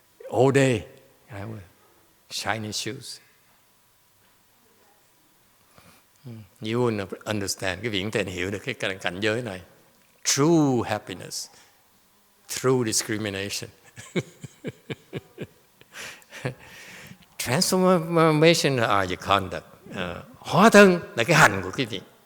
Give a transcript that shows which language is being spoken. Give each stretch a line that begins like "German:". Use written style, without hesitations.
English: All day, I will shine his shoes. You will understand.
Vietnamese: Cái vị thầy hiểu được cái cảnh giới này.
English: True happiness through discrimination. Transformation are your conduct.
Vietnamese: Hóa thân là cái hành của quý vị.